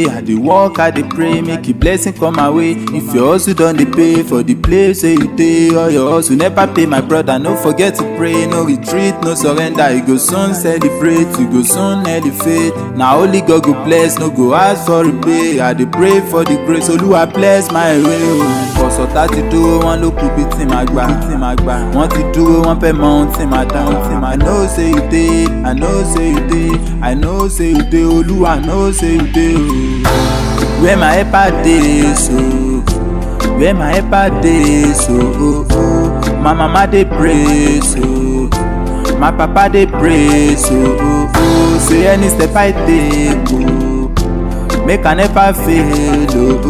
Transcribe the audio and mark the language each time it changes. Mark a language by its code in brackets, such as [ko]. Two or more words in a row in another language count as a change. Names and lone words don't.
[pcm] I dey walk, I dey pray, make a blessing come my way. If your hustle don dey pay for the place where you dey, or your hustle never pay, my brother, no forget to pray. No retreat, no surrender. You go soon celebrate, you go soon elevate. Na only God go bless, no go ask for repay. I dey pray for the grace, Olúwa bless my way. [yo] Ọ̀sọ̀tá ti dúró, wọ́n ló kú bí tí màá gbà. Wọ́n ti dúró, wọ́n fẹ́ mọ ohun tí màá dá. [pcm] I know say you dey, I know say you dey. I know say you dey, Olúwa know say you dey. Where my helper dey so, where my helper dey so, my mama dey pray so, my papa dey pray so, say any step I take make I never fail.